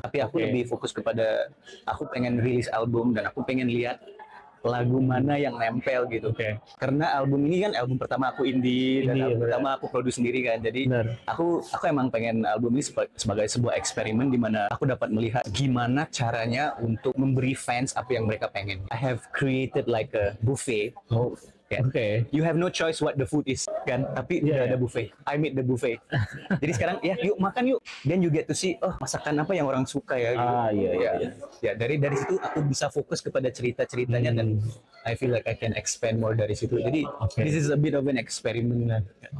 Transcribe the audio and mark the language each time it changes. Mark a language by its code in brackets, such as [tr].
[id] Tapi aku lebih fokus kepada aku pengen rilis album dan aku pengen lihat lagu mana yang nempel gitu. Karena album ini kan album pertama aku indie dan album pertama aku produce sendiri kan. Jadi aku emang pengen album ini sebagai sebuah eksperimen di mana aku dapat melihat gimana caranya untuk memberi fans apa yang mereka pengen. [en] I have created like a buffet. You have no choice what the food is [id] kan, tapi udah ada buffet. [en] I made the buffet. [id] Jadi sekarang yuk makan yuk. [en] Then you get to see [id] masakan apa yang orang suka ya gitu. Ya dari situ aku bisa fokus kepada cerita-ceritanya dan [en] I feel like I can expand more [id] dari situ. Jadi [en] this is a bit of an experiment.